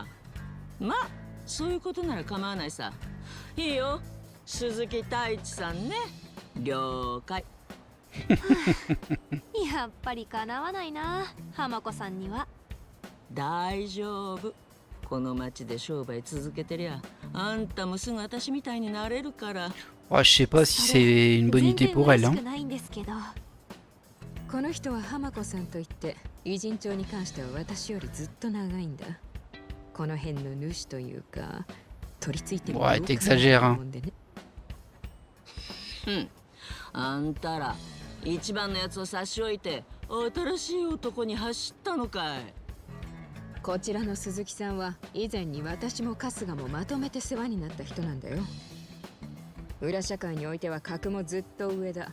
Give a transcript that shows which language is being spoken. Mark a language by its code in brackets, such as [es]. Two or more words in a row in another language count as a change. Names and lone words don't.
[ja] まあそういうことなら構わないさ。いいよ、鈴木太一さんね。了解。やっぱりかなわないな、Hamako-さんには。大丈夫。この町で商売続けてりゃ、あんたもすぐ私みたいになれるから。 [fr] Oh, je sais pas si c'est une bonne idée pour elle, hein. [ja] この人はHamakoさんといって偉人帳に関しては私よりずっと長いんだ。この辺の主というか取り付いてる。 [fr] Ouais, t'exagères, hein. [ja] あんたら一番のやつを差し置いて新しい男に走ったのかい。こちらの鈴木さんは以前に私も春日もまとめて世話になった人なんだよ。裏社会においては格もずっと上だ。